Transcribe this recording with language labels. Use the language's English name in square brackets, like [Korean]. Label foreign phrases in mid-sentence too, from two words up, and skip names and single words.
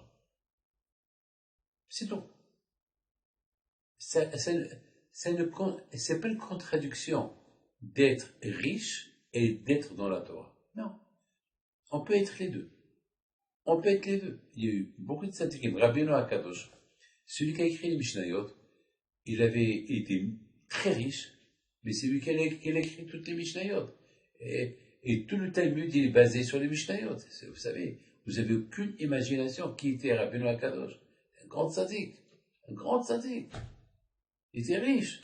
[French] C'est tout. C'est pas une contradiction d'être riche et d'être dans la Torah. Non. On peut être les deux. On peut être les deux. Il y a eu beaucoup de tzadikim. Rabbeinu HaKadosh, celui qui a écrit les Mishnayot, il avait été très riche, mais c'est lui qui a écrit toutes les Mishnayot. Et tout le Talmud, il est basé sur les Mishnayot. Vous savez, vous n'avez aucune imagination qui était Rabbeinu HaKadosh. Un grand tzadik. Un grand tzadik. Il était riche.